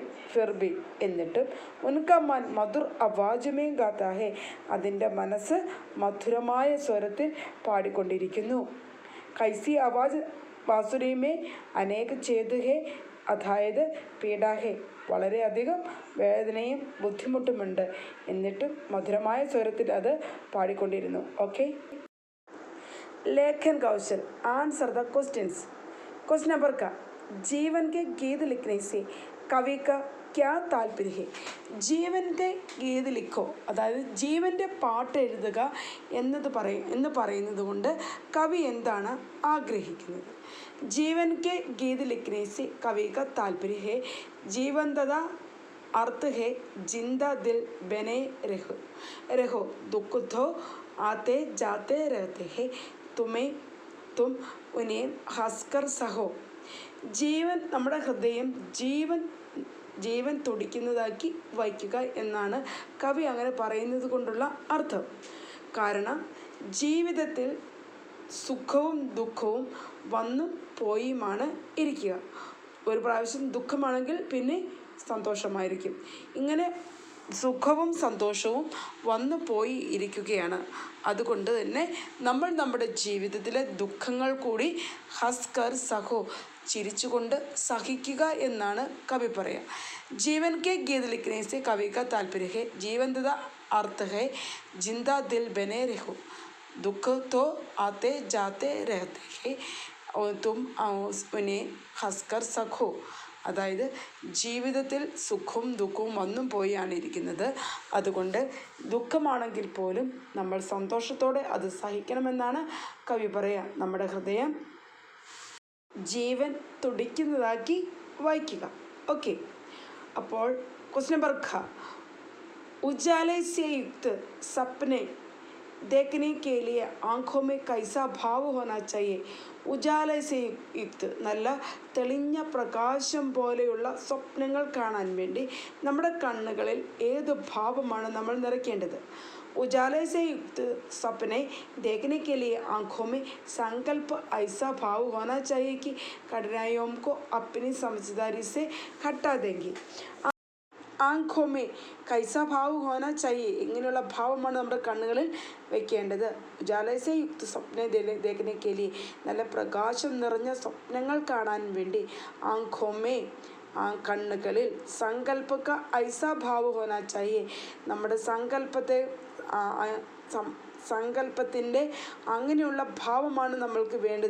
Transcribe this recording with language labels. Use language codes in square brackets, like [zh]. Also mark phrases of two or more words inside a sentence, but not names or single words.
[ml] ഫിർബി എന്നിട്ടും [hi] उनका मन मधुर आवाज़ में गाता है [ml] അതിൻ്റെ മനസ്സ് മധുരമായ സ്വരത്തിൽ പാടിക്കൊണ്ടിരിക്കുന്നു. [hi] कैसी आवाज़ बाँसुरी में अनेक छेद है അതായത് पीड़ा है [ml] വളരെയധികം വേദനയും ബുദ്ധിമുട്ടുമുണ്ട്. എന്നിട്ടും മധുരമായ സ്വരത്തിൽ അത് പാടിക്കൊണ്ടിരുന്നു. ഓക്കെ. [hi] लेखन कौशल [en] answer the questions. question number [hi] का जीवन के गीत लिखने से कवि का क्या താല്പര്യം है. [ml] ജീവൻ്റെ [hi] गीत लिखो [ml] അതായത് ജീവൻ്റെ പാട്ട് എഴുതുക എന്ന് പറയുന്നത് കൊണ്ട് കവി എന്താണ് ആഗ്രഹിക്കുന്നത്. [hi] जीवन के गीत लिखने से कवि का तात्पर्य है जीवन तथा अर्थ है जिंदा दिल बने रहो दुख तो आते जाते रहते हैं तुम उन्हें हंसकर सहो. [ml] ജീവൻ നമ്മുടെ ഹൃദയം ജീവൻ തുടിക്കുന്നതാക്കി വയ്ക്കുക എന്നാണ് കവി അങ്ങനെ പറയുന്നത് കൊണ്ടുള്ള അർത്ഥം. കാരണം ജീവിതത്തിൽ സുഖവും ദുഃഖവും വന്നും പോയുമാണ് ഇരിക്കുക. ഒരു പ്രാവശ്യം ദുഃഖമാണെങ്കിൽ പിന്നെ സന്തോഷമായിരിക്കും. ഇങ്ങനെ സുഖവും സന്തോഷവും വന്നു പോയി ഇരിക്കുകയാണ്. അതുകൊണ്ട് തന്നെ നമ്മൾ നമ്മുടെ ജീവിതത്തിലെ ദുഃഖങ്ങൾ കൂടി [hi] हँसकर सहो [ml] ചിരിച്ചുകൊണ്ട് സഹിക്കുക എന്നാണ് കവി പറയുക. [hi] जीवन के गीत लिखने से कवि का तात्पर्य है जीवन तथा अर्थ है जिंदा दिल बने रहो. दुख तो आते जाते रहते हैं तुम उन्हें हंसकर सखो. [ml] അതായത് ജീവിതത്തിൽ സുഖവും ദുഃഖവും വന്നും പോയാണ് ഇരിക്കുന്നത്. അതുകൊണ്ട് ദുഃഖമാണെങ്കിൽ പോലും നമ്മൾ സന്തോഷത്തോടെ അത് സഹിക്കണമെന്നാണ് കവി പറയുക. നമ്മുടെ ഹൃദയം ജീവൻ തുടിക്കുന്നതാക്കി വായിക്കുക. ഓക്കെ. അപ്പോൾ [en] question number [ml] ഖ. [hi] उजाले से युक्त सपने देखने के लिए आँखों में कैसा भाव होना चाहिए? उजाले से युक्त [ml] നല്ല തെളിഞ്ഞ പ്രകാശം പോലെയുള്ള സ്വപ്നങ്ങൾ കാണാൻ വേണ്ടി നമ്മുടെ കണ്ണുകളിൽ ഏത് ഭാവമാണ് നമ്മൾ നിറയ്ക്കേണ്ടത്? [hi] उजाले से युक्त सपने देखने के लिए आँखों में संकल्प ऐसा भाव होना चाहिए कि कठिनाइयों को अपनी समझदारी से हटा देंगे. आँखों में कैसा भाव होना चाहिए, [ml] ഇങ്ങനെയുള്ള ഭാവമാണ് നമ്മുടെ കണ്ണുകളിൽ വെക്കേണ്ടത്. [hi] उजाले से युक्त सपने देखने के लिए [ml] നല്ല പ്രകാശം നിറഞ്ഞ സ്വപ്നങ്ങൾ കാണാൻ വേണ്ടി ആംഖോമേ കണ്ണുകളിൽ [hi] संकल्पक ऐसा भाव होना चाहिए, [ml] നമ്മുടെ സങ്കല്പത്തിൻ്റെ അങ്ങനെയുള്ള ഭാവമാണ് നമ്മൾക്ക് വേണ്ടത്.